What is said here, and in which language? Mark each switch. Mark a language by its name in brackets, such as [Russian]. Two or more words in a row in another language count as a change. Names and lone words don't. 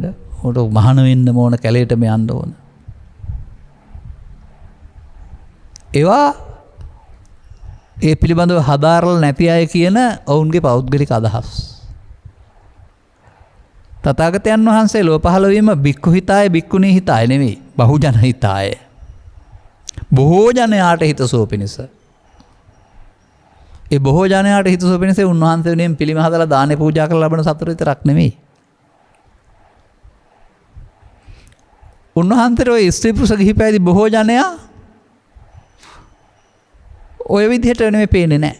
[Sinhala] උට මහාන වෙන්න ඕන, කැලේටම යන්න ඕන. ඒවා ඒ පිළිබඳව හදාරලා නැති අය කියන ඔවුන්ගේ පෞද්ගලික අදහස්. තථාගතයන් වහන්සේ ලෝ පහළ වීම [Pali] බික්ඛු හිතාය බික්ඛුණී හිතාය [Sinhala] නෙවෙයි, [Pali] බහුජන හිතාය. [Sinhala] බොහෝ ජනයාට හිතසුව පිණිස. ඒ බොහෝ ජනයාට හිතසුව පිණිස උන්වහන්සේ වෙනුවෙන් පිළිම හදලා දානේ පූජා කරලා ලබන සතුට විතරක් නෙවෙයි. උන්වහන්සේට ඔය ස්ත්‍රී පුරුෂ ගිහි පැවිදි බොහෝ ජනයා ඔය විදිහට නෙමෙයි පේන්නේ නැහැ.